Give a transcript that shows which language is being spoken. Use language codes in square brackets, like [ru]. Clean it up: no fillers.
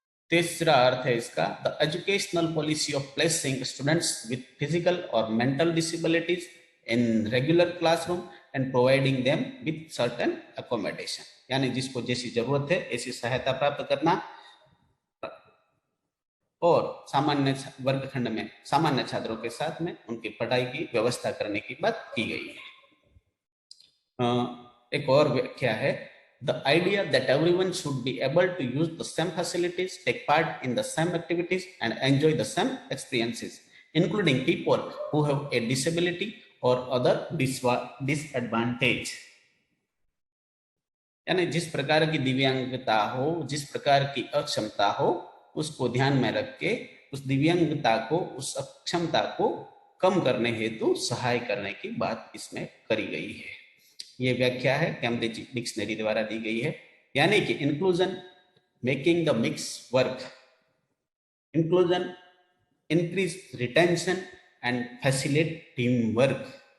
[hi] तीसरा अर्थ है इसका, [en] the educational policy of placing students with physical और mental disabilities in regular classroom and providing them with certain accommodation, [hi] यानी जिसको जैसी जरूरत है ऐसी सहायता प्राप्त करना और सामान्य वर्गखंड में सामान्य छात्रों के साथ में उनकी पढ़ाई की व्यवस्था करने की बात की गई है। एक और व्याख्या है, [en] the idea that everyone should be able to use the same facilities, take part in the same activities and enjoy the same experiences, including people who have a disability or other disadvantage। [hi] यानी जिस प्रकार की दिव्यांगता हो, जिस प्रकार की अक्षमता हो, उसको ध्यान में रख के उस दिव्यांगता को, उस अक्षमता को कम करने हेतु सहाय करने की बात इसमें करी गई है। ये व्याख्या है कैम्ब्रिज डिक्शनरी द्वारा दी गई है। यानी कि [en] Inclusion making the mix work, inclusion increase retention and facilitate team work.